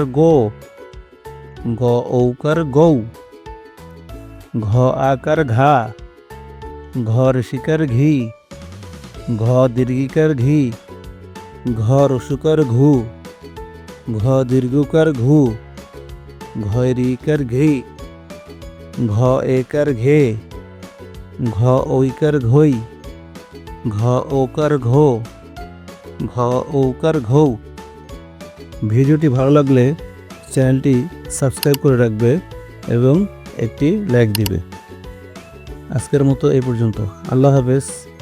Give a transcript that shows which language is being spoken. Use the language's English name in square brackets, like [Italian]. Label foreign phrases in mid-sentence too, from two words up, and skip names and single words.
[Bangla] গো, গ ঔকার গৌ, ঘ আকার ঘা, ঘ রসিকার ঘি, ঘ দীর্ঘিকার ঘি, ঘ রসুকার ঘু, ঘ দীর্ঘকার ঘু, ঘ রিকার ঘি, ঘ একার ঘে, ঘ ঐকার ঘই, ঘ ওকার ঘো, ঘ ঔকার ঘৌ। ভিডিওটি ভালো লাগলে চ্যানেলটি সাবস্ক্রাইব করে রাখবে এবং একটি লাইক দিবে। আজকের মতো এই পর্যন্ত। [Arabic] الله حافظ.